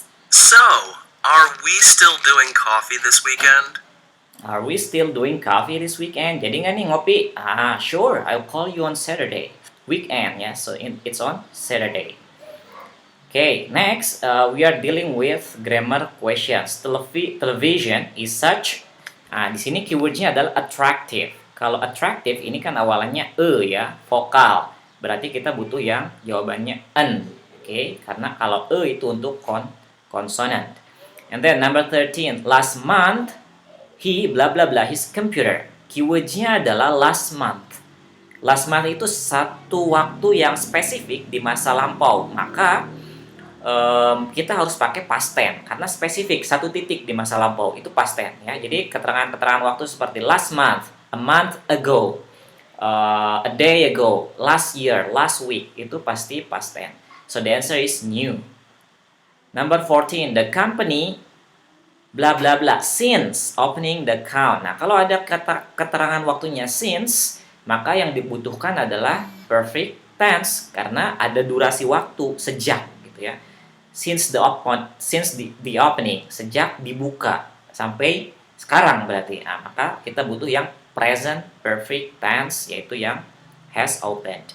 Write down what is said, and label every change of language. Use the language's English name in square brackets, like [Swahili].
[English] So, are we still doing coffee this weekend? Are we still doing coffee this weekend? [Indonesian] Jadi nggak nih ngopi? [English] Sure. I'll call you on Saturday. Weekend ya, so it's on Saturday. Okay, next we are dealing with grammar questions. Television is such. [Indonesian] Di sini keywordnya adalah attractive. Kalau attractive ini kan awalannya ya, vokal. Berarti kita butuh yang jawabannya an. Oke, karena kalau itu untuk consonant. [English] And then number 13, last month he bla bla bla his computer. [Indonesian] Keywordnya adalah last month. Last month itu satu waktu yang spesifik di masa lampau. Maka kita harus pakai past tense karena spesifik satu titik di masa lampau itu past tense ya. Jadi keterangan-keterangan waktu seperti last month, a month ago, a day ago, last year, last week itu pasti past tense. [English] So the answer is new. Number 14, the company bla bla bla since opening the account. [Indonesian] Nah, kalau ada keterangan waktunya since, maka yang dibutuhkan adalah perfect tense karena ada durasi waktu sejak gitu ya. [English] Since the opening, [Indonesian] sejak dibuka sampai sekarang berarti. Nah, maka kita butuh yang present perfect tense yaitu yang has opened.